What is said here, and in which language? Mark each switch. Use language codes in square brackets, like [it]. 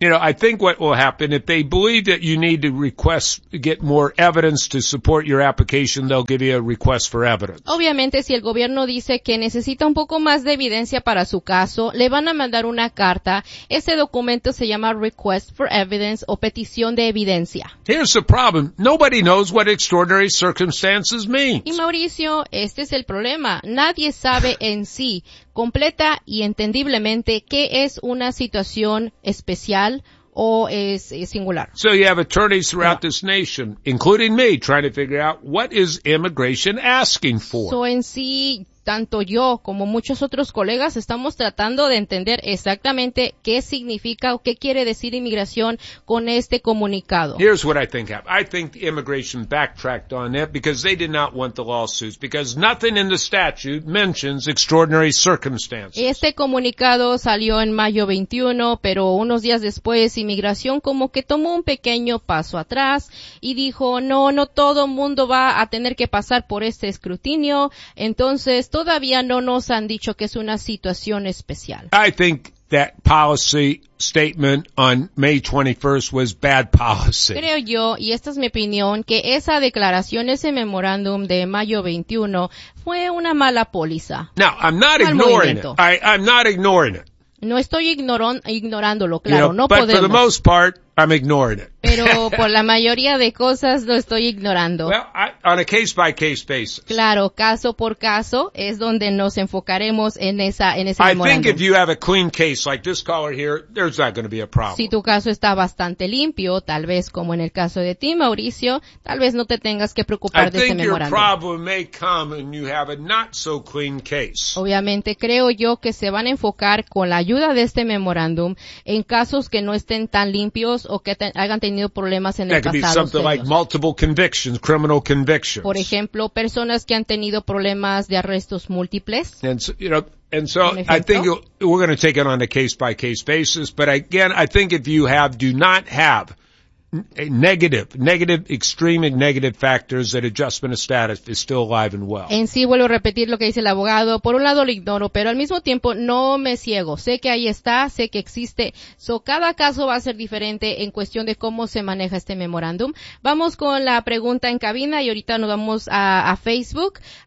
[en] You know, I think what will happen if they believe that you need to request get more evidence to support your application, they'll give you a request for evidence. [es] Obviamente, si el gobierno dice que necesita un poco más de evidencia para su caso, le van a mandar una carta. Ese documento se llama [en] request for evidence [es] o petición de evidencia. [en] Here's the problem. Nobody knows what extraordinary circumstances means. [es] Y Mauricio, este es el problema. Nadie sabe en sí completa y entendiblemente qué es una situación especial o es singular. [en] So you have attorneys throughout this nation, including me, trying to figure out what is immigration asking for. [es] So en sí, tanto yo como muchos otros colegas estamos tratando de entender exactamente qué significa o qué quiere decir inmigración con este comunicado. [en] Here's what I think happened. I think the immigration backtracked on it because they did not want the lawsuits because nothing in the statute mentions extraordinary circumstances. [es] Este comunicado salió en mayo 21, pero unos días después inmigración como que tomó un pequeño paso atrás y dijo, no todo mundo va a tener que pasar por este escrutinio, entonces todavía no nos han dicho que es una situación especial. [en] I think that policy statement on May 21st was bad policy. [es] Creo yo, y esta es mi opinión, que esa declaración, ese memorándum de mayo 21, fue una mala póliza. [en] Now, I'm not ignoring it. I'm not ignoring it. [es] No estoy ignorándolo, claro, no podemos. [en] But for the most part, I'm ignoring it. [es] Pero por la mayoría de cosas lo estoy ignorando. [en] Well, on a case-by-case basis. [es] Claro, caso por caso es donde nos enfocaremos en ese [en] memorándum. I think if you have a clean case like this caller here, there's not going to be a problem. [es] Si tu caso está bastante limpio, tal vez como en el caso de ti, Mauricio, tal vez no te tengas que preocupar de ese memorándum. [en] I think your problem may come and you have a not so clean case. [es] Obviamente creo yo que se van a enfocar con la ayuda de este memorándum en casos que no estén tan limpios o que hayan tenido problemas en el pasado. [en] That could be something like multiple convictions, criminal convictions. [es] Por ejemplo, personas que han tenido problemas de arrestos múltiples. [en] And so I think we're going to take it on a case by case basis, but again, I think if you have do not have negative, extreme and negative factors that adjustment of status is still alive and well. [es] En sí, vuelvo a repetir lo que dice el abogado. Por un lado lo ignoro, pero al mismo tiempo no me ciego. Sé que ahí está, sé que existe. So, cada caso va a ser diferente en cuestión de cómo se maneja este memorándum. Vamos con la pregunta en cabina y ahorita nos vamos a Facebook.